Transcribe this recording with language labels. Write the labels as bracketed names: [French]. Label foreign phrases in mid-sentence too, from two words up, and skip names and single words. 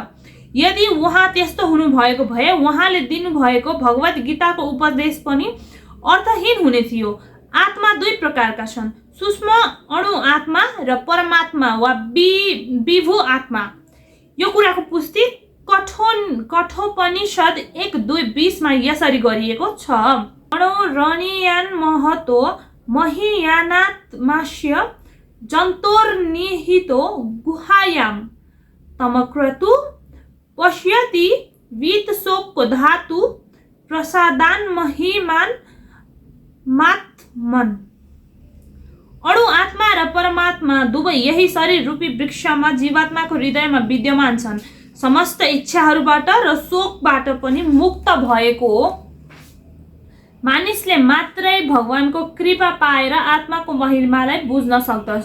[Nepali] यदि उहाँ त्यस्तो हुनुभएको भए उहाँले दिनुभएको भगवत गीताको उपदेश पनि अर्थहीन हुने थियो। आत्मा 2 प्रकारका छन्, सूक्ष्म अणु आत्मा र परमात्मा वा विभु आत्मा। यो कुराको पुष्टि कठोपनिषद 1:2:20 मा यसरी गरिएको छ। [Sanskrit] अणो रणीयान महतो महियानात्मास्य जन्तोर्निहितो गुहायाम तमक्रतु पश्यति वीतशोक धातु प्रसादान महिमान मात्मन। [Nepali] अणु आत्मा र परमात्मा दुवै यही शरीर रूपी वृक्षमा जीवात्माको हृदयमा विद्यमान छन्। समस्त इच्छाहरूबाट र शोकबाट पनि मुक्त भएको मानिसले मात्रै भगवानको कृपा पाएर आत्माको महिमालाई बुझ्न सक्दछ।